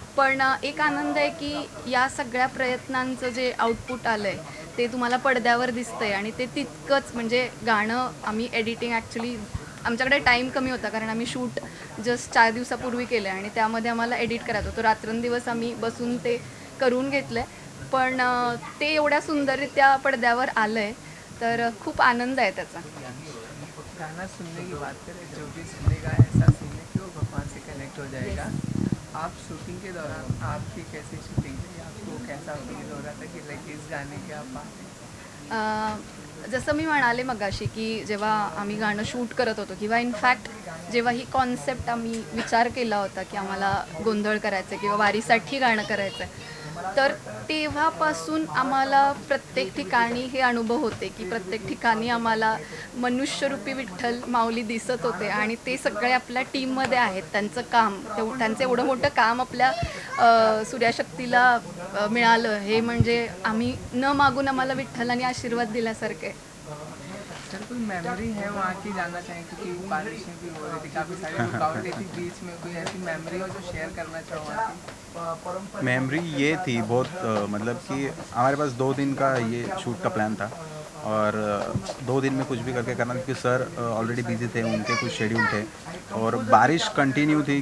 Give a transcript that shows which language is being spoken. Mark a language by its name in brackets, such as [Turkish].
[Marathi] पण एक आनंद आहे की या सगळ्या प्रयत्नांचं जे आउटपुट आलं आहे ते तुम्हाला पडद्यावर दिसतंय आणि ते तितकंच म्हणजे गाणं आम्ही एडिटिंग ॲक्च्युली आमच्याकडे टाईम कमी होता कारण आम्ही शूट जस्ट 4 दिवसापूर्वी केलं आहे आणि त्यामध्ये आम्हाला एडिट करायचं होतं. रात्रंदिवस आम्ही बसून ते करून घेतलं आहे पण ते एवढ्या सुंदररित्या पडद्यावर आलं आहे तर खूप आनंद आहे त्याचा. [Hindi] गाना सुनने की बात करें, जो भी सुनेगा ऐसा सुनने कि वो भगवान से कनेक्ट हो जाएगा. आप शूटिंग के दौरान आपकी कैसी शूटिंग थी, आपको कैसा फील हो रहा था कि लाइक इस गाने के आप पार्ट? [Marathi] जसं मी म्हणाले मगाशी की जेव्हा आम्ही गाणं शूट करत होतो किंवा इनफॅक्ट जेव्हा ही कॉन्सेप्ट आम्ही विचार केला होता की आम्हाला गोंधळ करायचं आहे किंवा वारीसाठी गाणं करायचं आहे, तर तेव्हापासून आम्हाला प्रत्येक ठिकाणी हे अनुभव होते की प्रत्येक ठिकाणी आम्हाला मनुष्यरूपी विठ्ठल माऊली दिसत होते आणि ते सगळे आपल्या टीममध्ये आहेत. त्यांचं काम त्यांचं एवढं मोठं काम आपल्या सूर्याशक्तीला मिळालं हे म्हणजे आम्ही न मागून आम्हाला विठ्ठलाने आशीर्वाद दिल्यासारखे. [Hindi] सर कोई मेमोरी है वहाँ की जानना चाहें क्योंकि बारिशें भी हो रही थी, काफ़ी सारी रुकावटें थी बीच में, कोई ऐसी मेमोरी हो जो शेयर करना चाहो वहाँ की? मेमोरी ये थी बहुत मतलब कि हमारे पास 2 दिन का ये शूट का प्लान था और 2 दिन में कुछ भी करके करना, क्योंकि सर ऑलरेडी बिजी थे, उनके कुछ शेड्यूल थे और बारिश कंटिन्यू थी.